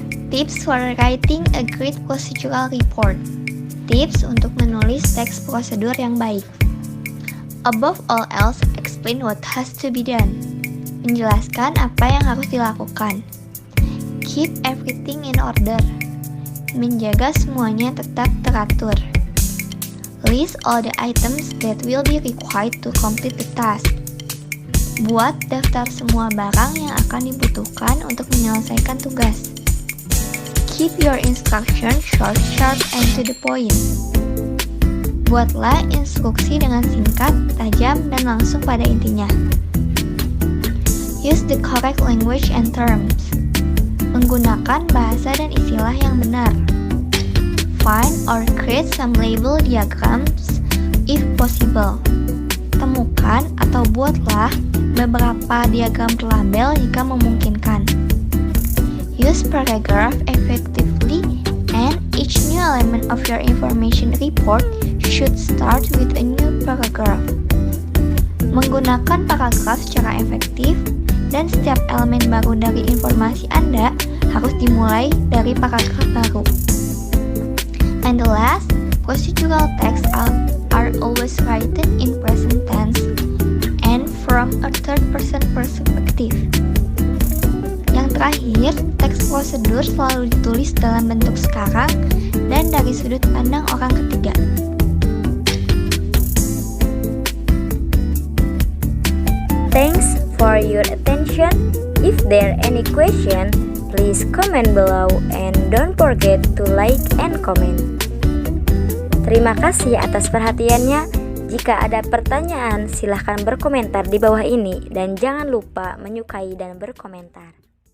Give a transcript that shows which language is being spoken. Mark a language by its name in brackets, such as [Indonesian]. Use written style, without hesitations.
[English] Tips for writing a great procedural report. [Indonesian] Tips untuk menulis teks prosedur yang baik. [English] Above all else, explain what has to be done. [Indonesian] Menjelaskan apa yang harus dilakukan. [English] Keep everything in order. [Indonesian] Menjaga semuanya tetap teratur. [English] List all the items that will be required to complete the task. [Indonesian] Buat daftar semua barang yang akan dibutuhkan untuk menyelesaikan tugas. [English] Keep your instruction short, sharp, and to the point. [Indonesian] Buatlah instruksi dengan singkat, tajam, dan langsung pada intinya. [English] Use the correct language and terms. [Indonesian] Menggunakan bahasa dan istilah yang benar. [English] Find or create some label diagrams if possible. [Indonesian] Temukan atau buatlah beberapa diagram label jika memungkinkan. [English] Use paragraph effectively, and each new element of your information report should start with a new paragraph. [Indonesian] Menggunakan paragraf secara efektif, dan setiap elemen baru dari informasi Anda harus dimulai dari paragraf baru. [English] And the last, procedural texts are always written in present tense and from a third-person perspective. [Indonesian] Yang terakhir, teks prosedur selalu ditulis dalam bentuk sekarang dan dari sudut pandang orang ketiga. [English] Thanks for your attention. If there are any question, please comment below and don't forget to like and comment. [Indonesian] Terima kasih atas perhatiannya. Jika ada pertanyaan, silahkan berkomentar di bawah ini dan jangan lupa menyukai dan berkomentar.